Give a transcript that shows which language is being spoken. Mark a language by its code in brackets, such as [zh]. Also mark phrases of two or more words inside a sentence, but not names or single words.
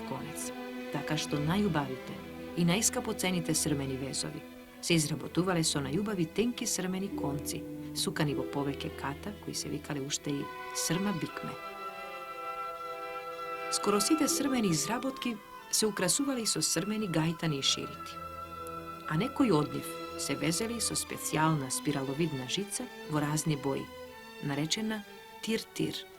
[mk] конец, така што најубавите и најскапоцените срмени везови се изработувале со најубави тенки срмени конци, сукани во повеќе ката, кои се викале уште и срма бикме. Скоро сите срмени изработки се украсували со срмени гајтани и ширити, а некои од нив се везеле со специјална спираловидна жица во разни бои, наречена тир-тир.